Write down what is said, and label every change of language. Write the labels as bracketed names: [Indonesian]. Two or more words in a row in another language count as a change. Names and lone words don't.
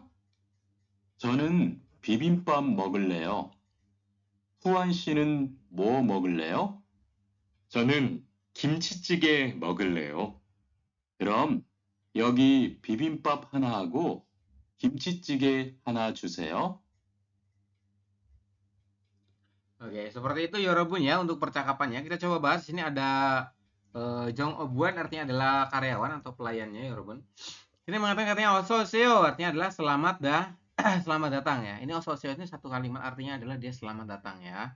[Korean] 저는 비빔밥 먹을래요. 후안 씨는 뭐 먹을래요? 저는 김치찌개 먹을래요. 그럼 여기 비빔밥 하나 하고 김치찌개 하나 주세요. [Indonesian] Oke, seperti itu ya Robun ya untuk percakapannya. Kita coba bahas. Sini ada Jong Obuan artinya adalah karyawan atau pelayannya ya Robun. Ini mengatakan katanya ososeo artinya adalah selamat datang ya. Ini ososeo ini satu kalimat artinya adalah dia selamat datang ya.